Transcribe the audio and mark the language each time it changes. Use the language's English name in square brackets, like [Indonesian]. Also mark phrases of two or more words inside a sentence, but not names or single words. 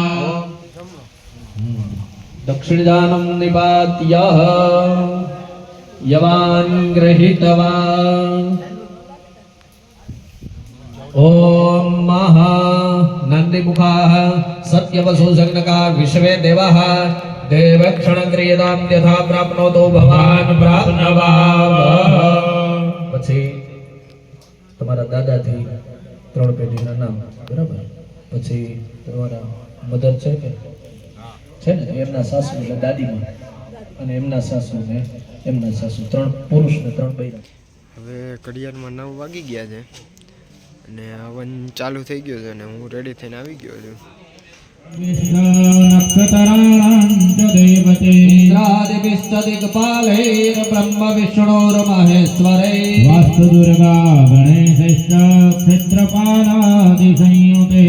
[Sanskrit] दक्षिणदानं निपात्य यवान् गृहीतवान्। ओम महा नन्दिमुखाः सत्यवसुसग्नका विश्वे देवाः देवक्षणक्रियतां यथा प्राप्नोतो भवान् प्राप्नवावः। [Gujarati] પછી તમારા દાદાથી 3 પેઢીના નામ, બરાબર? પછી તમારા મધર છે કે છે ને, એમના સાસુ એટલે દાદીમાં, અને એમના સાસુ ને એમના સાસુ, 3 પુરુષ ને 3 બૈરા. હવે ઘડિયાળમાં 9 વાગી ગયા છે અને હવન ચાલુ થઈ ગયો છે અને હું રેડી થઈને આવી ગયો છું. [Sanskrit] इंद्रादिभिस्तदिक्पालैर् ब्रह्म विष्णोर्महेश्वरैः वास्तु दुर्गा गणेशश्च क्षेत्रपालादिसंयुते